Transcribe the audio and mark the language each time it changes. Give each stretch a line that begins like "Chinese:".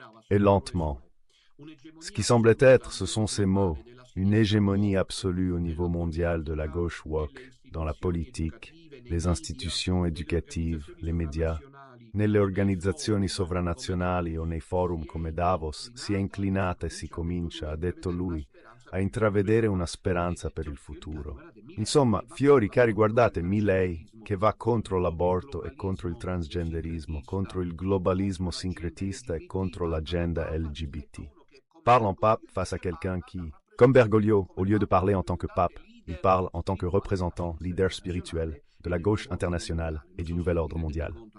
French: Et lentement. Ce qui semblait être, ce sont ces mots, une hégémonie absolue au niveau mondial de la gauche woke, dans la politique, les institutions éducatives, les médias.
Italian: Nelle organizzazioni sovranazionali o nei forum come Davos si è inclinata e si comincia, ha detto lui, a intravedere una speranza per il futuro. Insomma, fiori cari, guardate, Milei, che va contro l'aborto e contro il transgenderismo, contro il globalismo sincretista e contro l'agenda LGBT.
French: Parle en pape face à quelqu'un qui, comme Bergoglio, au lieu de parler en tant que pape, il parle en tant que représentant, leader spirituel de la gauche internationale et du nouvel ordre mondial.